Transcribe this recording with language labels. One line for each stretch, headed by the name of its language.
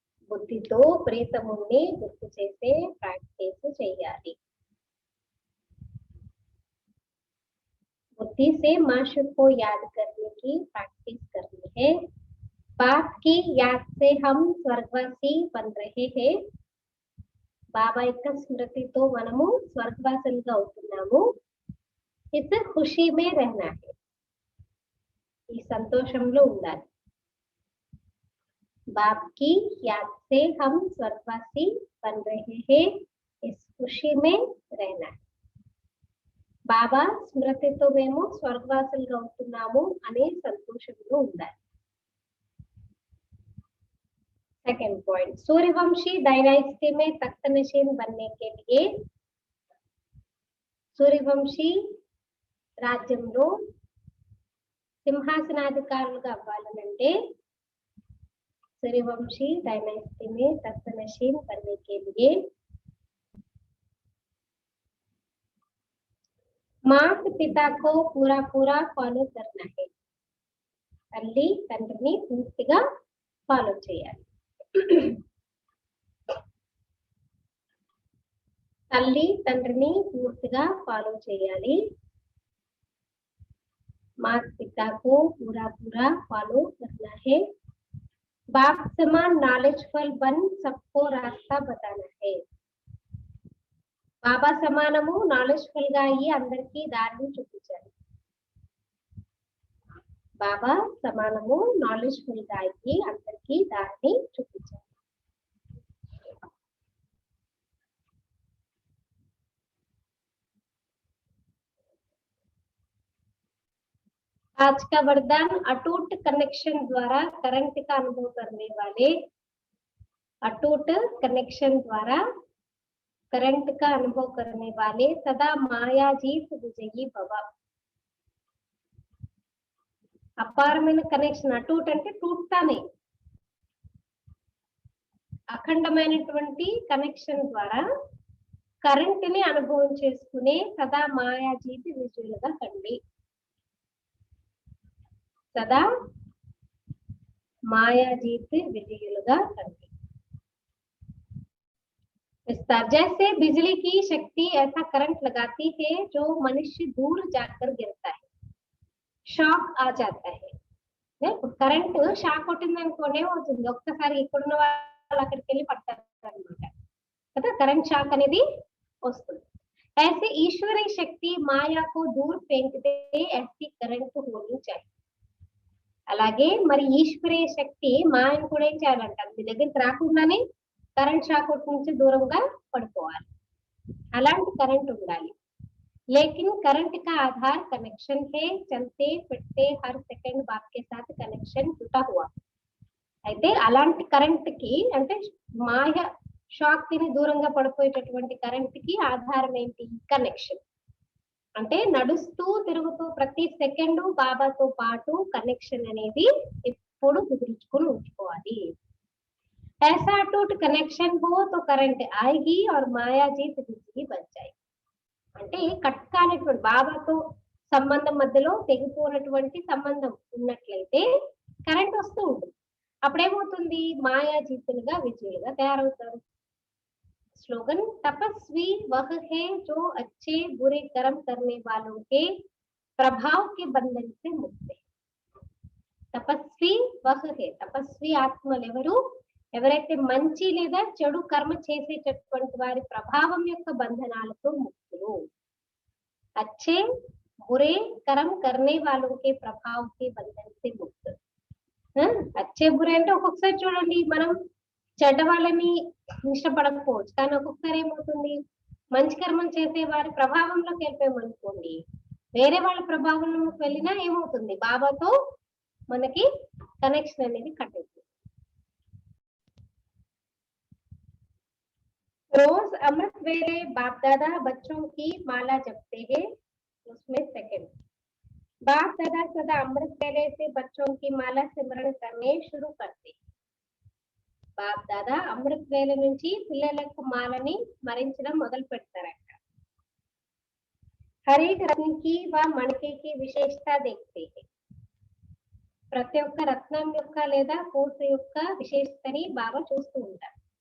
Telugu: బుద్ధితో ప్రీతముని గుర్తు చేసే ప్రాక్టీస్ చెయ్యాలి.
Hindi: बुद्धि से माशूक को याद करने की प्रैक्टिस करनी है. बाप की याद से हम स्वर्गवासी बन रहे हैं.
Telugu: బాబా యొక్క స్మృతితో మనము స్వర్గవాసులుగా అవుతున్నాము.
Hindi: इस खुशी में रहना है.
Telugu: ఈ సంతోషంలో ఉండాలి.
Hindi: बाप की याद से हम स्वर्गवासी बन रहे हैं. इस खुशी में रहना है.
Telugu: బాబా స్మృతితో మేము స్వర్గవాసులుగా అవుతున్నాము అనే సంతోషంలో ఉండాలి.
Hindi: Second point. सूर्यवंशी डायनास्टी में तख्त नशीन बनने के लिए, सूर्यवंशी
Telugu: రాజ్యంలో సింహాసనాధికారులుగా అవ్వాలనంటే
Hindi: सूर्यवंशी डायनास्टी में तख्त नशीन बनने के लिए माता पिता को पूरा पूरा फॉलो करना है.
Telugu: తల్లి తండ్రిని పూర్తిగా ఫాలో చేయాలి. తల్లి తండ్రిని పూర్తిగా ఫాలో చేయాలి.
Hindi: माता पिता को पूरा पूरा फॉलो करना है. बाप समान नॉलेजफुल बन सबको रास्ता बताना है.
Telugu: బాబా సమానము నాలెడ్జ్ఫుల్ గా అయ్యి అందరికీ దారిని చూపించాలి. బాబా సమానము నాలెడ్జ్ఫుల్ గా అయ్యి అందరికీ దారిని చూపించాలి.
Hindi: आज का वरदान अटूट कनेक्शन द्वारा करंट का अनुभव करने वाले, अटूट कनेक्शन द्वारा करंट का अनुभव करने वाले सदा मायाजीत विजयी भव.
Telugu: అపారమైన కనెక్షన్, అటూట్ అంటే టూట్తానే, అఖండమైనటువంటి కనెక్షన్ ద్వారా కరెంట్ ని అనుభవం చేసుకునే సదా మాయాజీతి విజయులుగా కండి. సదా మాయాజీత్ విజయులుగా కండి.
Hindi: विस्तार जैसे बिजली की शक्ति ऐसा करंट लगाती है जो मनुष्य दूर जाकर गिरता है, షాక్ ఆ जाता है.
Telugu: కరెంట్ షాక్ కొట్టింది అనుకోండి అవుతుంది, ఒక్కసారి ఇక్కడున్న వాళ్ళు అక్కడికి వెళ్ళి పడతారు అనమాట కదా, కరెంట్ షాక్ అనేది వస్తుంది.
Hindi: ऐसे ईश्वरीय शक्ति माया को दूर फेंक दे, ऐसी करंट होनी चाहिए.
Telugu: అలాగే మరి ఈశ్వరీయ శక్తి మాయను కూడా ఏం చేయాలంటారు, మీ దగ్గరికి రాకుండానే కరెంట్ షాక్ నుంచి దూరంగా పడిపోవాలి, అలాంటి కరెంట్ ఉండాలి.
Hindi: लेकिन करंट का आधार कनेक्शन है, चलते फिरते हर सेकंड बाप के साथ कनेक्शन जुटा हुआ.
Telugu: అయితే అలాంటి కరెంట్ కి అంటే మాయ షాక్ ని దూరంగా పడిపోయేటటువంటి కరెంట్ కి ఆధారం ఏంటి, కనెక్షన్. అంటే నడుస్తూ తిరుగుతూ ప్రతి సెకండ్ బాబాతో పాటు కనెక్షన్ అనేది ఎప్పుడు కుదుర్చుకుని ఉంచుకోవాలి.
Hindi: ऐसा टूट कनेक्शन हो तो करंट आएगी और माया जीत बिजली बन जाएगी.
Telugu: అంటే కట్ కానటువంటి బాబాతో సంబంధం మధ్యలో తెగిపోయినటువంటి సంబంధం ఉన్నట్లయితే కరెంట్ వస్తూ ఉంటుంది, అప్పుడేమవుతుంది మాయా జీతులుగా విజయులుగా తయారవుతారు.
Hindi: स्लोगन तपस्वी वह है जो अच्छे बुरे कर्म करने वालों के प्रभाव के बंधन से मुक्त है. తపస్వి వహ హే,
Telugu: తపస్వి ఆత్మలు ఎవరు, ఎవరైతే మంచి లేదా చెడు కర్మ చేసేటటువంటి వారి ప్రభావం యొక్క బంధనాలతో ముక్తులు.
Hindi: అచ్చే బురే కర్మ కర్నే
Telugu: వాళ్ళకే
Hindi: ప్రభావం కే బంధన్ సే ముక్తు. అచ్చే బురే
Telugu: అంటే ఒక్కొక్కసారి చూడండి మనం చెడ్డ వాళ్ళని ఇష్టపడకపోవచ్చు, కానీ ఒక్కొక్కసారి ఏమవుతుంది మంచి కర్మం చేసే వారి ప్రభావంలోకి వెళ్ళిపోయామనుకోండి, వేరే వాళ్ళ ప్రభావంలోకి వెళ్ళినా ఏమవుతుంది బాబాతో మనకి కనెక్షన్ అనేది కట్ అవుతుంది.
Hindi: रोज अमृत वेले बाप दादा बच्चों की माला जपते हैं, उसमें सेकंड बाप दादा सदा अमृत वेले से बच्चों की माला सिमरण करने शुरू करते.
Telugu: బాప్ దాదా అమృత్ వేల నుంచి పిల్లలకు మాలని స్మరించడం మొదలు పెడతారట.
Hindi: హర్ ఏక్ రత్న కి వ మణికే కి విశేషత దేఖతే హై,
Telugu: ప్రతి ఒక్క రత్నం యొక్క లేదా కోట యొక్క విశేషతని బాబా చూస్తూ ఉంటారు.